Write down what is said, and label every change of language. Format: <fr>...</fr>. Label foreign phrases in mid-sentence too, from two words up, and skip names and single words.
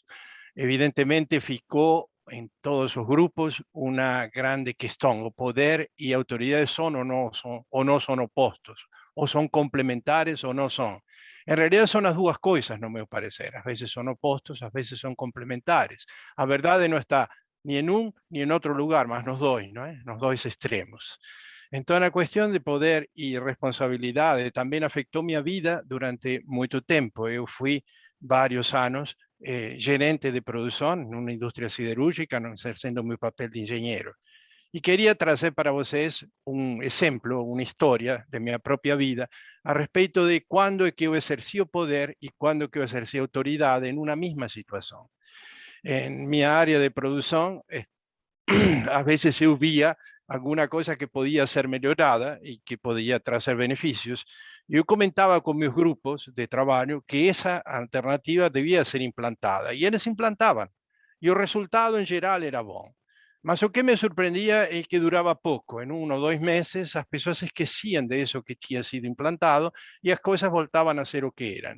<pt>Evidentemente ficou em todos os grupos uma grande questão: o poder e a autoridade são ou não são opostos, ou são complementares ou não são. Em realidade são as duas coisas, no meu parecer. Às vezes são opostos, às vezes são complementares. A verdade não está</pt> <es>ni en un ni en otro lugar,</es> <pt>mas nos dois, ¿no? Nos dois extremos. Então, a questão de poder e responsabilidade também afetou minha vida durante muito tempo. Eu fui vários anos gerente de produção numa indústria siderúrgica, exercendo meu papel de engenheiro. E queria trazer para vocês exemplo, uma história de minha própria vida a respeito de quando é que eu exerci o poder e quando é que eu exerci a autoridade em uma mesma situação.</pt> <es>En mi área de producción, a veces</es> <pt>eu via</pt> <es>alguna cosa que podía ser mejorada y que podía traer beneficios. Yo comentaba con mis grupos de trabajo que esa alternativa debía ser implantada, y ellos implantaban, y el resultado en general era bueno.</es> <pt>Mas o que</pt> <es>me sorprendía es que duraba poco. En 1 o 2 meses, las personas esquecían de eso que había sido implantado y las cosas voltaban a ser lo que eran.</es>